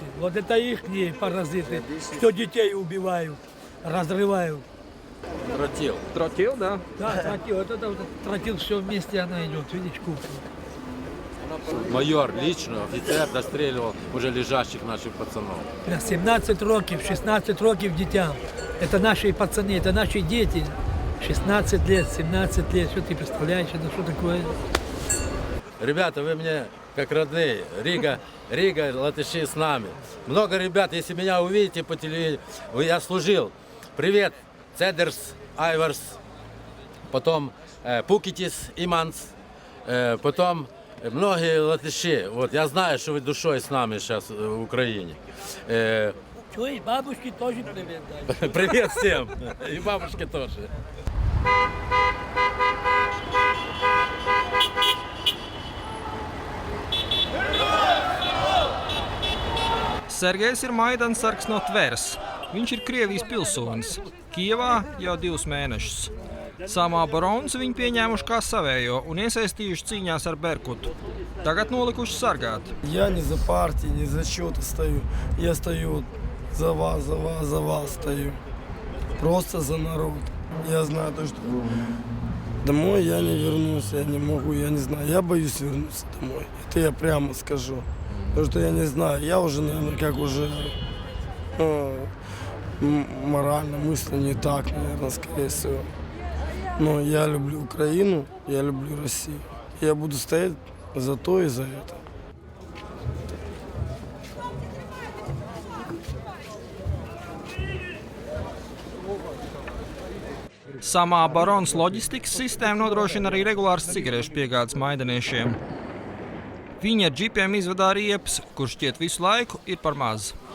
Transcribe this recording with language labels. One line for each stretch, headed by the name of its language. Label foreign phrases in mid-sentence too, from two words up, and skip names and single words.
Russian: Вот это их паразиты, что детей убивают, разрывают. Тротил, да? Да, тротил. Вот это вот тротил, все вместе она идет. Видишь, кухня. Майор лично, офицер достреливал уже лежащих наших пацанов.
Ukrainian: 17 років, 16 років дітям.
Russian: Это наши пацаны, это наши дети. 16 лет, 17 лет. Что ты представляешь, это что такое? Ребята, вы мне как родные. Рига, латыши с нами. Много ребят, если меня увидите по телевидению, я служил. Привет, Цедерс, Айварс, потом Пукитис, Иманс, потом многие латыши. Вот, я знаю, что вы душой с нами сейчас в Украине. Чуешь, бабушке тоже привет дай. Привет всем. И бабушке тоже.
Latvian: Sergejs ir Maidansargs no Tveras. Viņš ir Krievijas pilsonis. Kijevā jau 2 mēnešus. Samā Barons viņu pieņēmuši kā savējo un iesaistījuši cīņās ar Berkutu. Tagad nolikuši sargāt.
Russian: Я не за партии, не за что-то стою. Я стою за вас стою. Просто за народ. Я знаю то, что домой я не вернусь, я не могу, я не знаю. Я боюсь вернуться домой. Это я прямо скажу. Потому что я не знаю, я уже, наверное, как уже морально, мысли не так, наверное, скорее всего. Но я люблю Украину, я люблю Россию. Я буду стоять за то и за это.
Latvian: Samā Barons loģistikas sistēma nodrošina arī regulāras cigarešu piegādes maidaniešiem. Viņi ar džipiem izvadā riepas, kurš šķiet visu laiku ir par maz.